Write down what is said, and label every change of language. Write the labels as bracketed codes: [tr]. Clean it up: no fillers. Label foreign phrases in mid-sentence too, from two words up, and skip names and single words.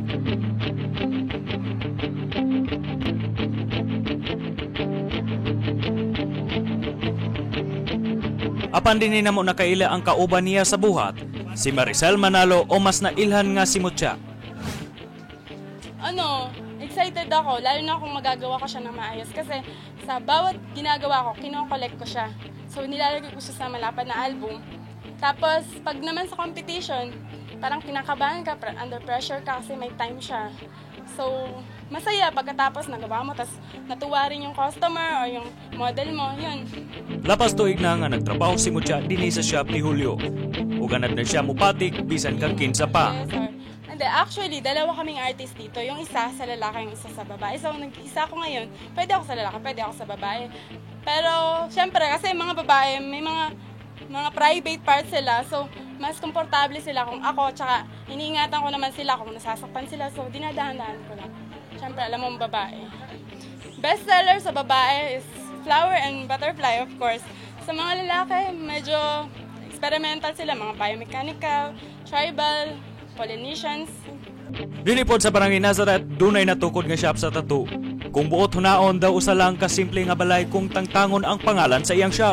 [ceb] Apan dinhi namo nakaila ang kauban niya sa buhat, si Maricel Manalo o mas nailhan nga si Mucha. [tl] Excited ako, lalo na kung magagawa ko siya ng maayos kasi sa bawat ginagawa ko, kino-collect ko siya. So nilalagay ko siya sa malapad na album. Tapos pag naman sa competition, parang kinakabahan ka, [en] under pressure [tl] ka kasi may time siya. So masaya pagkatapos nagawa mo, tapos natuwa rin yung customer o yung model mo, yun. [ceb] Lapas tuig na nga nagtrabaho si Mucha dinhi sa shop ni Julio. Uganad na siya mupatik, bisan kang kinsa pa. [en] Yes, sir. [tl] Actually, dalawa kaming artist dito. Yung isa sa lalaki, yung isa sa babae. So, nag-isa ako ngayon. Pwede ako sa lalaki, pwede ako sa babae. Pero, syempre, kasi mga babae, may mga private parts sila. So, mas komportable sila kung ako. Tsaka, iniingatan ko naman sila kung nasasaktan sila. So, dinadahan-dahan ko lang. Syempre, alam mo, babae. [en] Best seller [tl] sa babae [en] is Flower and Butterfly, of course. [tl] Sa mga lalaki, medyo experimental sila. Mga [en] biomechanical, tribal, Polynesians. [ceb] Dinipod sa Barangay Nazareth, dunay natukod nga shop sa tattoo. Kung buot hunaon daw usa lang ka simple nga balay kung tangtangon ang pangalan sa iyang shop.